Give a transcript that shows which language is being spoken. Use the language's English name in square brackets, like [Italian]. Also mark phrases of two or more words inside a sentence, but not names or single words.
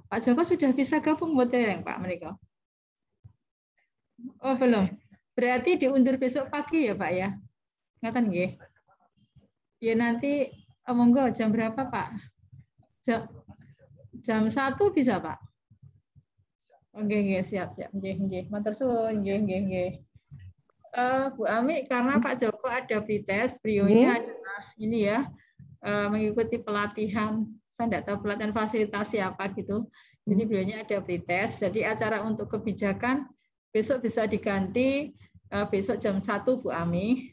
[Indonesian] Pak Joko sudah bisa gabung buat yang Pak Meniko? Oh belum. Berarti diundur besok pagi ya Pak ya? [Javanese] Ngatan nggih. [Indonesian] Ya nanti monggo jam berapa Pak? Jam 1 bisa Pak? Nggih siap. Nggih. [Javanese] Matur suwun nggih. [Indonesian] Bu Ami, karena Pak Joko ada pretest, beliaunya adalah ini ya mengikuti pelatihan. Saya tidak tahu pelatihan fasilitasi apa gitu. Jadi beliaunya ada pretest. Jadi acara untuk kebijakan besok bisa diganti besok jam 1 Bu Ami.